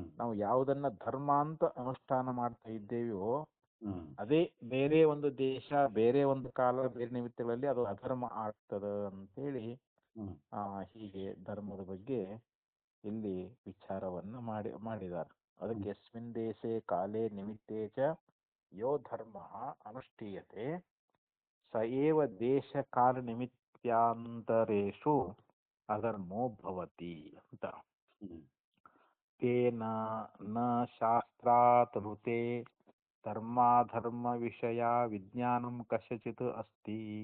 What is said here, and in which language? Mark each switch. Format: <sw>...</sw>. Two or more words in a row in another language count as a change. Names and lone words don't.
<kn>ನಾವು ಯಾವುದನ್ನ ಧರ್ಮ ಅಂತ ಅನುಷ್ಠಾನ ಮಾಡ್ತಾ ಇದ್ದೇವೆಯೋ ಹ್ಮ್ ಅದೇ ಬೇರೆ ಒಂದು ದೇಶ, ಬೇರೆ ಒಂದು ಕಾಲ, ಬೇರೆ ನಿಮಿತ್ತಗಳಲ್ಲಿ ಅದು ಅಧರ್ಮ ಆಗ್ತದ ಅಂತೇಳಿ ಹ್ಮ್ ಹೀಗೆ ಧರ್ಮದ ಬಗ್ಗೆ ಇಲ್ಲಿ ವಿಚಾರವನ್ನ ಮಾಡಿದ್ದಾರೆ.</kn> <sa>ಅದಕ್ಕೆ ಯಸ್ಮಿನ್ ದೇಶೆ ಕಾಲೇ ನಿಮಿತ್ತೇ ಚ ಯೋ ಧರ್ಮ ಅನುಷ್ಠೀಯತೆ ಸ ಏವ ದೇಶ ಕಾಲ ನಿಮಿತ್ಯಾಂತರೇಷು ಅಧರ್ಮೋ ಭವತಿ ಅಂತ. ಹ್ಮ್ ತೇನ ನ ಶಾಸ್ತ್ರಾತ್ ಋತೆ ಧರ್ಮಾಧರ್ಮ ವಿಷಯ ವಿಜ್ಞಾನಂ ಕಸ್ಯಚಿತ್ ಅಸ್ತಿ.</sa>